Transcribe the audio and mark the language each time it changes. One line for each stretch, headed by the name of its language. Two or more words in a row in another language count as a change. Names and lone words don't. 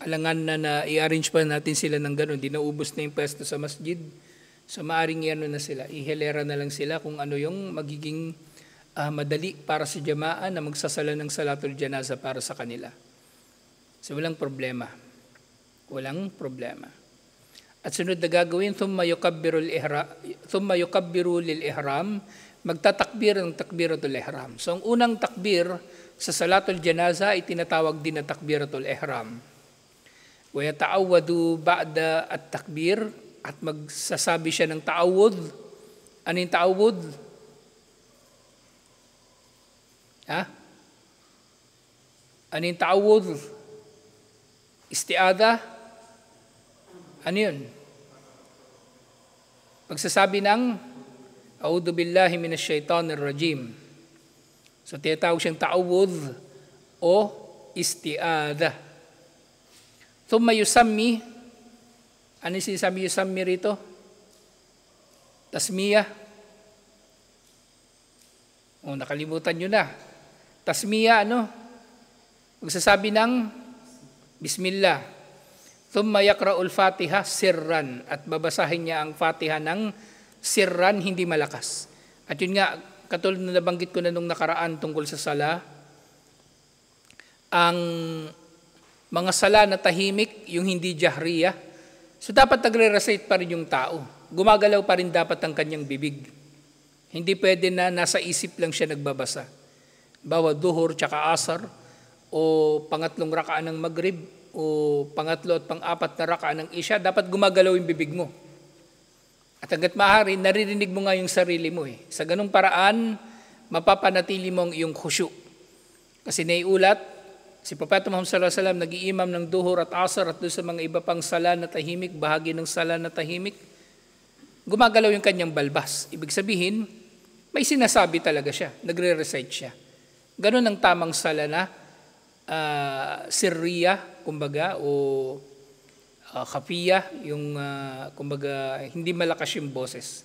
Filipino: alangan na i-arrange pa natin sila ng gano'n, di naubos na yung pwesto sa masjid. So maaring na sila, ihilera na lang sila kung ano yung magiging madali para sa jamaa na magsasala ng
Arabic: صلاة الجنازة
Filipino: para sa kanila. So walang problema. Walang problema. At sunod na gagawin,
Arabic: ثم يكبر للإحرام,
Filipino: magtatakbir ng
Arabic: تكبيرة الإحرام.
Filipino: So ang unang takbir sa
Arabic: صلاة الجنازة
Filipino: ay tinatawag din na
Arabic: تكبيرة الإحرام. ويتعوذ بعد التكبير,
Filipino: at magsasabi siya ng ta'awud. Ano yung ta'awud? Ano yung ta'awud? Isti'adha? Ano yun? Pagsasabi ng
Arabic: أعوذ بالله من الشيطان الرجيم.
Filipino: So tinatawag siyang ta'awud o isti'adha.
Arabic: ثم يسمي.
Filipino: Ano yung sinasabi yusammi rito? Tasmiyah. Nakalimutan nyo na. Tasmiyah, magsasabi ng Bismillah.
Arabic: ثم يقرأ الفاتحة سرا,
Filipino: at babasahin niya ang Fatiha ng sirran, hindi malakas. At yun nga, katulad na nabanggit ko na nung nakaraan tungkol sa sala, ang mga sala na tahimik, yung hindi jahriyah, so dapat nagre-recite pa rin yung tao. Gumagalaw pa rin dapat ang kanyang bibig. Hindi pwede na nasa isip lang siya nagbabasa. Bawa duhur tsaka asar, o pangatlong rakaan ng maghrib, o pangatlo at pang-apat na rakaan ng isya, dapat gumagalaw yung bibig mo. At hanggat maaari, naririnig mo nga yung sarili mo. Sa ganung paraan, mapapanatili mo ang iyong khusyu. Kasi naiulat, si Propeta Muhammad
Arabic: صلى الله عليه وسلم
Filipino: nag-iimam ng duhur at asar at doon sa mga iba pang sala na tahimik, bahagi ng sala na tahimik, gumagalaw yung kanyang balbas. Ibig sabihin, may sinasabi talaga siya, nagre-recite siya. Ganon ang tamang sala na sirriya, kumbaga, o khafiya, yung kumbaga, hindi malakas yung boses.